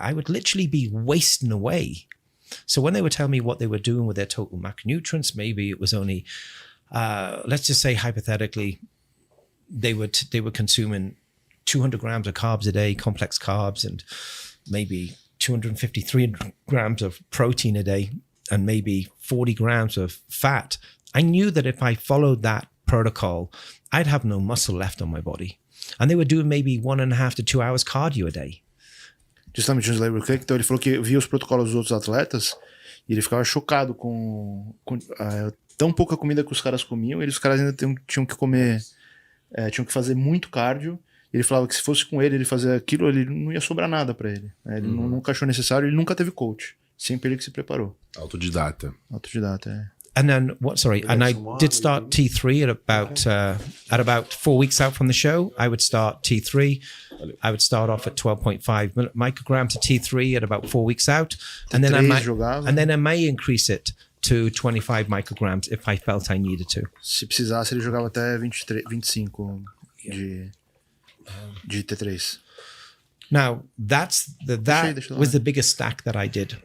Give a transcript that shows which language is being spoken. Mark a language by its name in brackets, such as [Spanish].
[English] I would literally be wasting away. So when they would tell me what they were doing with their total macronutrients, maybe it was only, let's just say hypothetically, they were consuming 200 grams of carbs a day, complex carbs, and maybe 250, 300 grams of protein a day, and maybe 40 grams of fat. I knew that if I followed that protocol, I'd have no muscle left on my body. And they were doing maybe 1.5 to 2 hours cardio a day. [Portuguese] Justamente o Slaver Cook, então ele falou que via os protocolos dos outros atletas E ele ficava chocado com tão pouca comida que os caras comiam, e os caras ainda tinham que comer, tinham que fazer muito cardio. Ele falava que se fosse com ele fazer aquilo, ele não ia sobrar nada pra ele. Ele nunca achou necessário, ele nunca teve coach. Sempre ele que se preparou. Autodidata. Autodidata, [English] And then and I did start T3 at about 4 weeks out from the show. I would start T3. I would start off at 12.5 microgram to T3 at about 4 weeks out, and then I may increase it to 25 micrograms if I felt I needed to. [Portuguese] Se precisasse, ele jogava até 25 de T3. [English] Now that was the biggest stack that I did.